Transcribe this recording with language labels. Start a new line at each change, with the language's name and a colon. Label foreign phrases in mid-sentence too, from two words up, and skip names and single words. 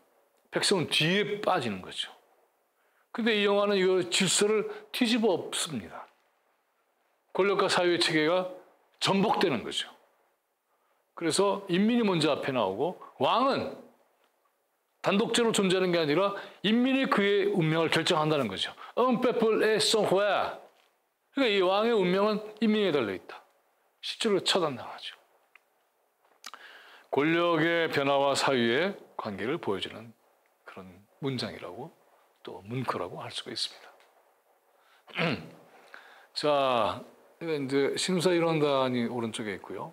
Korean: 백성은 뒤에 빠지는 거죠. 근데 이 영화는 이 질서를 뒤집어 엎습니다. 권력과 사회의 체계가 전복되는 거죠. 그래서 인민이 먼저 앞에 나오고 왕은 단독적으로 존재하는 게 아니라 인민이 그의 운명을 결정한다는 거죠.
French: Un peuple est son roi.
Korean: 그러니까 이 왕의 운명은 인민에 달려있다. 실제로 처단당하죠. 권력의 변화와 사유의 관계를 보여주는 그런 문장이라고 또 문구라고 할 수가 있습니다. 자, 이제 신사일원단이 오른쪽에 있고요.